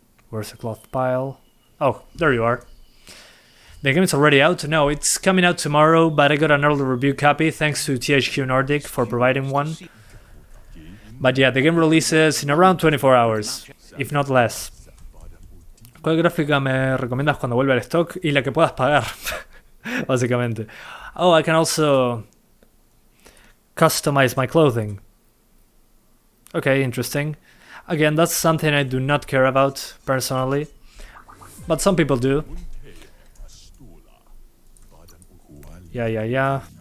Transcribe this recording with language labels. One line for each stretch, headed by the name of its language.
English: Where's the cloth pile? Oh, there you are. The game is already out? No, it's coming out tomorrow, but I got an early review copy thanks to THQ Nordic for providing one. But yeah, the game releases in around 24 hours, if not less.
Spanish: ¿Cuál gráfica me recomiendas cuando vuelva al stock? Y la que puedas pagar, básicamente.
English: Oh, I can also customize my clothing. Okay, interesting. Again, that's something I do not care about, personally. But some people do. Yeah.